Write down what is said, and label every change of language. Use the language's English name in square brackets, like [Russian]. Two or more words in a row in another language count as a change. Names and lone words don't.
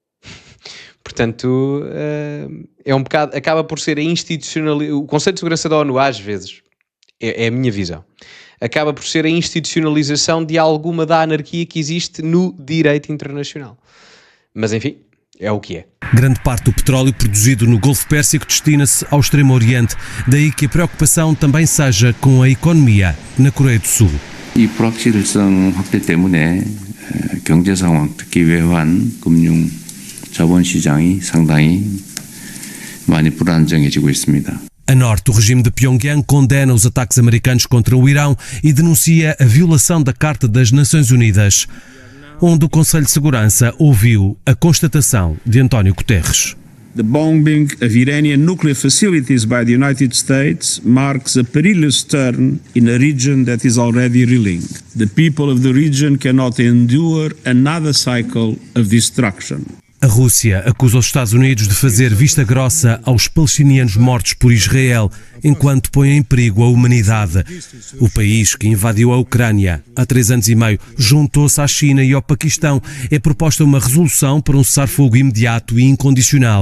[Portuguese] Portanto, é um bocado, acaba por ser o Conselho de Segurança da ONU, às vezes, é a minha visão, acaba por ser a institucionalização de alguma da anarquia que existe no direito internacional. Mas, enfim, é o que é. Grande parte do petróleo produzido no Golfo Pérsico destina-se ao Extremo Oriente, daí que a preocupação também seja com a economia na Coreia do Sul. [Korean] 이 불확실성 확대 때문에 경제 상황, 특히 외환, 금융, 자본 시장이 상당히 많이 불안정해지고 있습니다. [Portuguese] A norte, o regime de Pyongyang condena os ataques americanos contra o Irão e denuncia a violação da Carta das Nações Unidas. onde o Conselho de Segurança ouviu a constatação de António Guterres. [English] The bombing of Iranian nuclear facilities by the United States marks a perilous turn in a region that is already reeling. The people of the region cannot endure another cycle of destruction. [Portuguese] A Rússia acusa os Estados Unidos de fazer vista grossa aos palestinianos mortos por Israel, enquanto põe em perigo a humanidade. O país que invadiu a Ucrânia há 3 anos e meio juntou-se à China e ao Paquistão. É proposta uma resolução para um cessar-fogo imediato e incondicional.